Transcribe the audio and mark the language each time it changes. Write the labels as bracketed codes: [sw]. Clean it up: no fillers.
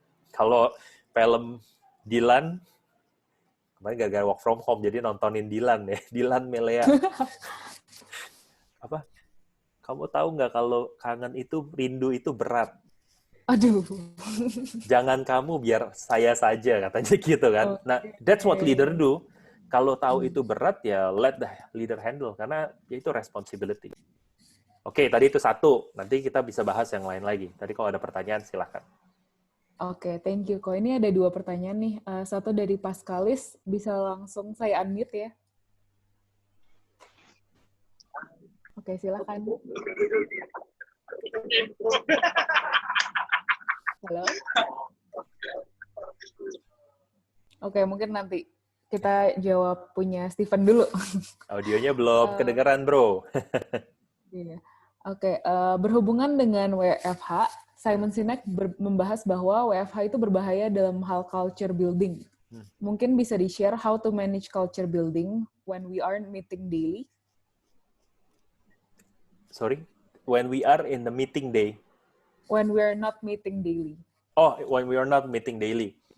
[id] Kalau film Dylan, kemarin gara-gara work from home, jadi nontonin Dylan ya. Dylan Melea. Apa? Kamu tahu nggak kalau kangen itu, rindu itu berat. Aduh. Jangan kamu, biar saya saja, katanya gitu kan. Nah, [en] that's what leader do. [id] Kalau tahu itu berat, ya [en] let the leader handle. [id] Karena itu responsibility. Oke, tadi itu 1. Nanti kita bisa bahas yang lain lagi. Tadi kalau ada pertanyaan, silahkan. [en] Oke, thank you. [id] Kok ini ada 2 pertanyaan nih. Satu dari Pascalis, bisa langsung saya unmute ya. Oke, silakan. Halo? Oke, mungkin nanti kita jawab punya Steven dulu. Audionya belum kedengeran, bro. Iya. Oke, berhubungan dengan WFH, Simon Sinek membahas bahwa WFH itu berbahaya dalam hal culture building. Mungkin bisa di-share [en] how to manage culture building when we aren't meeting daily? Sorry, when we are in the meeting day. When we're not meeting daily. Oh, when we are not meeting daily.